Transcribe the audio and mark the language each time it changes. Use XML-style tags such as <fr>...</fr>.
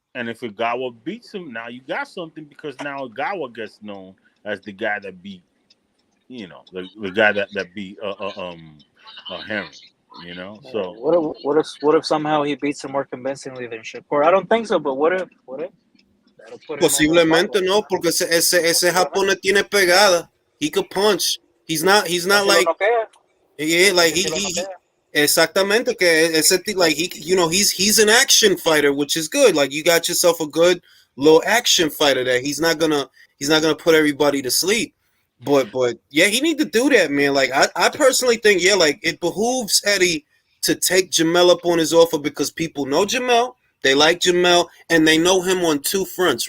<en>And if Ogawa beats him, now you got something, because now Ogawa gets known as the guy that beat, the guy that beat Herring. So what if somehow he beats him more convincingly than Shakur? I don't think so, but what if? That'll put him</en> <es>Posiblemente no, porque ese japonés tiene pegada.</es> <en>He could punch. He's not like he exactamente, que ese like he's an action fighter, which is good. Like, you got yourself a good little action fighter there. He's not gonna put everybody to sleep. But yeah, he need to do that, man. Like, I personally think, yeah, like, it behooves Eddie to take Jamel up on his offer, because people know Jamel, they like Jamel, and they know him on two fronts.</en>